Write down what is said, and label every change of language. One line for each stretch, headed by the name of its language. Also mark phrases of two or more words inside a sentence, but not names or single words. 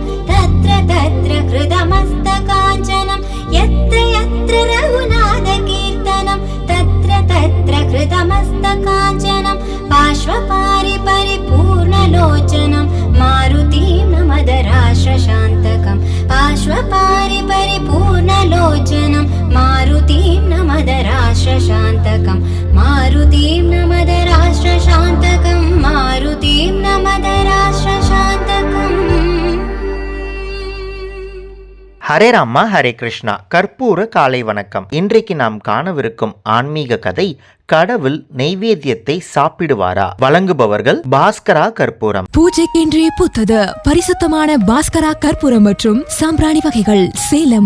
Sanskrit: तत्र तत्र कृतमस्तकाञ्चनं यत्र यत्र रघुनाथकीर्तनं तत्र तत्र कृतमस्तकाञ्चनं पार्श्वपारि परिपूर्णलोचनं मारुतिं नमदराश्रशान्तकं पार्श्वपारि परिपूर्णलोचनं मारुतिं नमदराश्रशान्तकं मारुतिं नमदराश्रशान्तकं मारुतिं नमदराश्रशान्तकम्। हरे राम हरे कृष्ण.
Tamil: கற்பூர காலை வணக்கம். இன்றைக்கு நாம் காணவிருக்கும் ஆன்மீக கதை கடவுள் நெய்வேத்தியத்தை சாப்பிடுவாரா? வழங்குபவர்கள் பாஸ்கரா கற்பூரம். பூஜைக்கென்றே புத்தது பரிசுத்தமான பாஸ்கரா கற்பூரம் மற்றும் சாம்பிராணி வகைகள், சேலம்.